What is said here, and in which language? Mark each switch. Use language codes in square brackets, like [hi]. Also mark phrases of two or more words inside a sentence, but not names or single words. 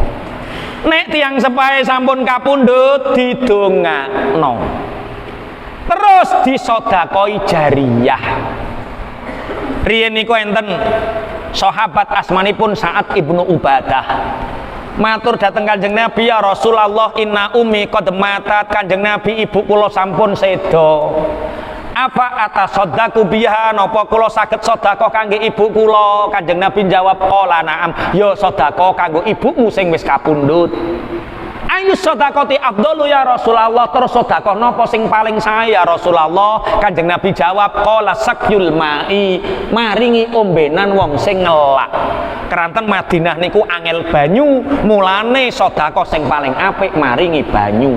[jv] Nek tiyang sepahe sampun kapundhut didongakno. Terus disodakoi jariyah. Riyen niku enten sahabat asmanipun Sa'ad ibnu Ubadah. Matur dateng Kanjeng Nabi, [ar] ya Rasulullah, inna ummi qad matat. [jv] Kanjeng Nabi, ibu kula sampun seda. [ar] Apa atasaddaqu biha, [jv] napa kula saged sedekah kangge ibu kula? Kanjeng Nabi jawab, [ar] qala na'am, [jv] ya sedekah kanggo ibumu sing wis kapundhut. [ar] Ayu sedekati afdalu [jv] ya Rasulullah, terus sedekah napa sing paling sae ya Rasulullah? Kanjeng Nabi jawab, [ar] qala sakyul ma'i, [jv] maringi ombenan wong sing ngelak. Keranten Madinah niku angel banyu, mulane sedekah sing paling apik maringi banyu.